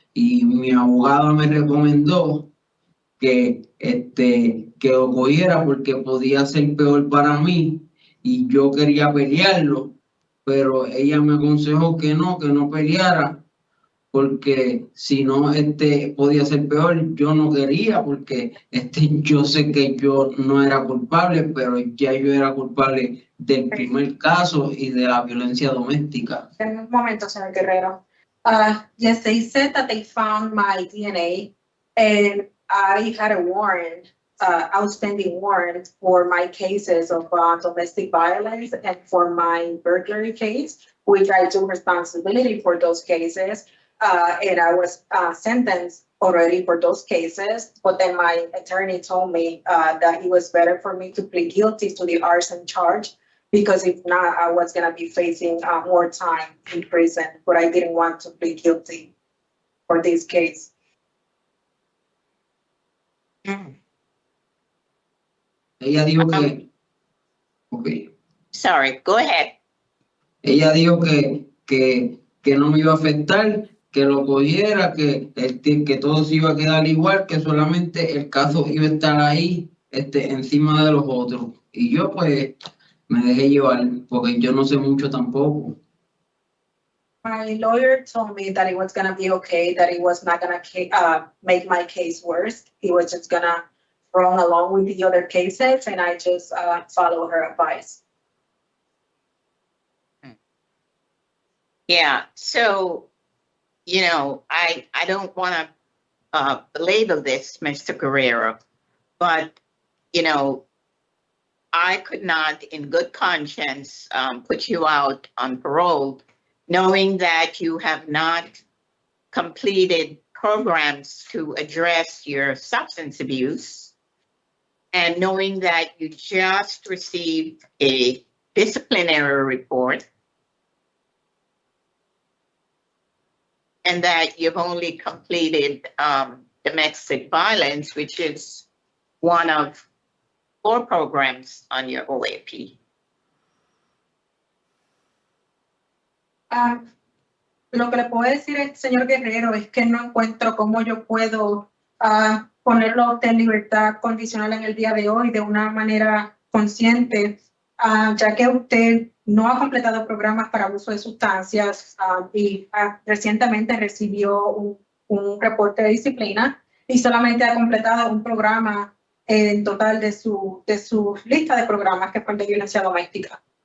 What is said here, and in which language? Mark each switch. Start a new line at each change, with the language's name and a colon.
Spanish: Y mi abogado me recomendó que lo cogiera porque podía ser peor para mí y yo quería pelearlo, pero ella me aconsejó que no peleara porque si no podía ser peor. Yo no quería porque yo sé que yo no era culpable, pero ya yo era culpable del primer caso y de la violencia doméstica. En un momento, señor Guerrero.
English: Yes, they said that they found my DNA and I had a warrant, outstanding warrant for my cases of domestic violence and for my burglary case, which I took responsibility for those cases. And I was sentenced already for those cases, but then my attorney told me that it was better for me to plead guilty to the arson charge, because if not, I was going to be facing more time in prison, but I didn't want to plead guilty for this case.
Spanish: Ella dijo que... Okay.
English: Sorry, go ahead.
Spanish: Ella dijo que no me iba a afectar, que lo cogiera, que todo se iba a quedar igual, que solamente el caso iba a estar ahí encima de los otros. Y yo pues... me dejé llevar porque yo no sé mucho tampoco.
English: My lawyer told me that it was going to be okay, that it was not going to make my case worse. He was just going to wrong along with the other cases, and I just follow her advice. Yeah, so, you know, I don't want to belabor this, Mr. Guerrero, but, you know, I could not, in good conscience, put you out on parole, knowing that you have not completed programs to address your substance abuse, and knowing that you just received a disciplinary report, and that you've only completed domestic violence, which is one of 4 programs on your OAP.
Spanish: Lo que le puedo decir, señor Guerrero, es que no encuentro cómo yo puedo ponerlo a usted en libertad condicional en el día de hoy de una manera consciente, ya que usted no ha completado programas para abuso de sustancias y recientemente recibió un reporte de disciplina y solamente ha completado un programa en total de su lista de programas, que fue el de violencia doméstica.